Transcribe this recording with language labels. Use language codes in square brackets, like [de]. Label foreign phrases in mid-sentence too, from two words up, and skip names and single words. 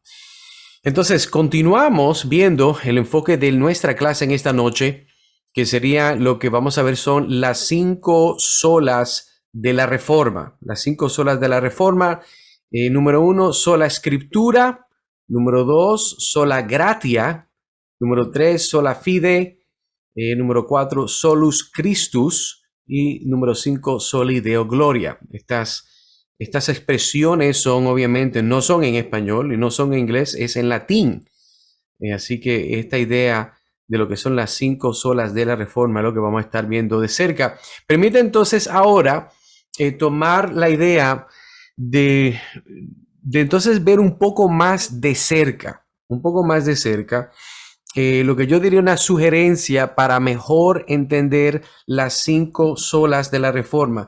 [es] Entonces, continuamos viendo el enfoque de nuestra clase en esta noche, que sería lo que vamos a ver son las 5 solas de la reforma. Las 5 solas de la reforma. Número 1, sola escritura. Número 2, [la] sola gratia. Número 3, sola fide. Número 4, solus Christus. [es] Y número 5, [la] soli Deo gloria. [es] Estas expresiones son obviamente, no son en español y no son en inglés, es en latín. Así que esta idea de lo que son las 5 solas de la reforma es lo que vamos a estar viendo de cerca. Permite entonces ahora tomar la idea de entonces ver un poco más de cerca, lo que yo diría una sugerencia para mejor entender las 5 solas de la reforma.